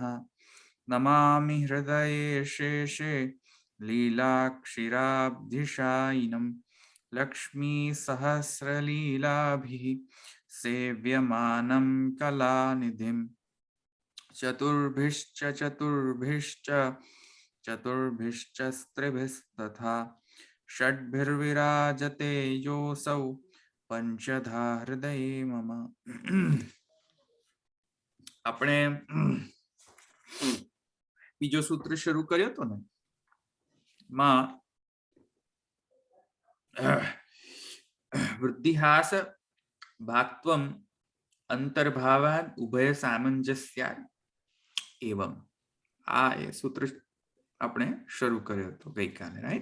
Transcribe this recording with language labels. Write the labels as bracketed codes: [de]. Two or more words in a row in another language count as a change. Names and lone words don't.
[sa] नमामि हृदये शेषे लीलाक्षिराब्धिशायिनं लक्ष्मीसहस्रलीलाभिः सेव्यमानं कलानिधिं चतुर्भिश्च चतुर्भिश्च षड्भिर्विराजते योऽसौ पंचधा हृदये मम। [gu] આપણે બીજો સૂત્ર શરૂ કર્યો હતો ને માં [sa] वृद्धिहास भाक्त्वम अंतर्भावाद उभय सामंजस्याद एवम [gu] આ એ સૂત્ર આપણે શરૂ કર્યો હતો ગઈકાલે, રાઈટ?